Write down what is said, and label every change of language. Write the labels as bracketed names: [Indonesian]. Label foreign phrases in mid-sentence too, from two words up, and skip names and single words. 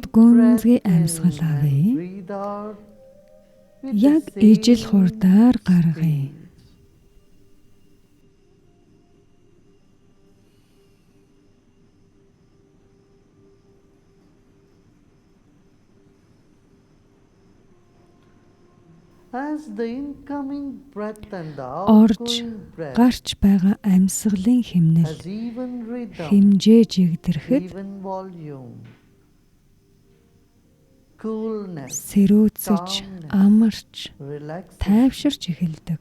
[English] deep [Mongolian] гүнзгий [English] breath in [Mongolian] амьсгал [English] and [Mongolian] авъя. [English] breathe out with [Mongolian] Яг [English] the [Mongolian] ижил [English] same [Mongolian] хурдаар гаргая. [English] speed. As the incoming breath and the [Mongolian] Орж [English] outgoing breath [Mongolian] гарч байгаа амьсгалын хэмнэл [English] has even rhythm, [Mongolian] хэмжээ жигдэрэхэд [English] even volume, coolness, [Mongolian] сэрүүцэж, амарч, [English] relaxation, [Mongolian] тайвширч эхэлдэг.